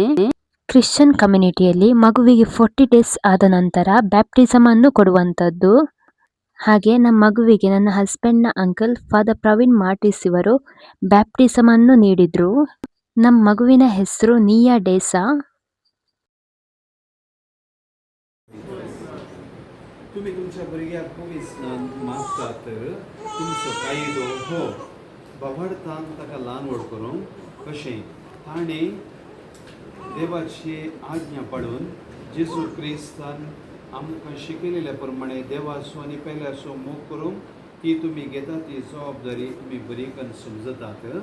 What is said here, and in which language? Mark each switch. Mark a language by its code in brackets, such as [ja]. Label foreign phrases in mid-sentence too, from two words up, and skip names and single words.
[kn] ಕ್ರಿಶ್ಚಿಯನ್ ಕಮ್ಯುನಿಟಿಯಲ್ಲಿ ಮಗುವಿಗೆ 40 ಡೇಸ್ ಆದ ನಂತರ ಬ್ಯಾಪ್ಟಿಸಮ್ ಅನ್ನು ಕೊಡುವಂಥದ್ದು. ಹಾಗೆ ನಮ್ಮ ಮಗುವಿಗೆ ನನ್ನ ಹಸ್ಬೆಂಡ್ನ ಅಂಕಲ್ ಫಾದರ್ ಪ್ರವೀಣ್ ಮಾರ್ಟಿಸ್ ಇವರು ಬ್ಯಾಪ್ಟಿಸಮ್ ಅನ್ನು ನೀಡಿದ್ರು. ನಮ್ಮ ಮಗುವಿನ ಹೆಸರು ನಿಯಾ ಡೇಸಾ. [kok] तुम्ही तुमच्या भुरग्याक पवित्र स्नान मागता तर तुमचो कायदो हो बावडतान ताका ल्हान व्हड करूंक कशें ताणें देवाची आज्ञा पाळून जेजू क्रिस्तान आमकां शिकयलेल्या प्रमाणे देवाचो आनी पेल्याचो मोग करूंक ती तुमी घेता ती जबाबदारी तुमी बरी करून समजतात.